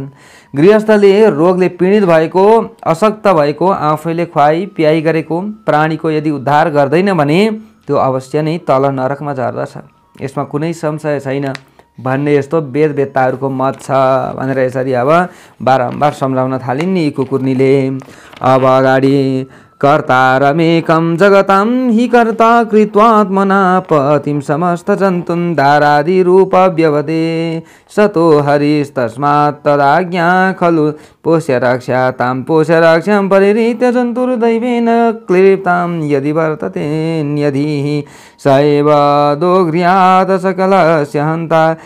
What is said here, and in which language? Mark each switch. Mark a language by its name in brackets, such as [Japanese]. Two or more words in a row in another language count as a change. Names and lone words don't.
[Nepali] गृहस्थले रोगले पीडित भएको, अशक्त भएको, आफैले खुवाई प्याई गरेको प्राणीको यदि उद्धार गर्दैन भने त्यो अवश्य नै तल नरकमा झर्दछ, यसमा कुनै संशय छैन भन्ने यस्तो वेदवेत्ताहरूको मत छ भनेर यसरी अब बारम्बार सम्झाउन थालिन् नि कुकुर्नीले। [Sanskrit] अब अगाडि कर्तारमेकं जगतां हि कर्ता कृत्वात्मना पतिं समस्त जन्तुं दारादिरूप व्यवदे सतो हरिस्तस्मात् तदाज्ञा खलु पोष्य रक्षा तां पोष्य रक्षां परिहृत्य जन्तुर्दैवेन क्लिप्तां यदि वर्तते न्यधिः स एव दोगृहात् सकलस्य हन्ता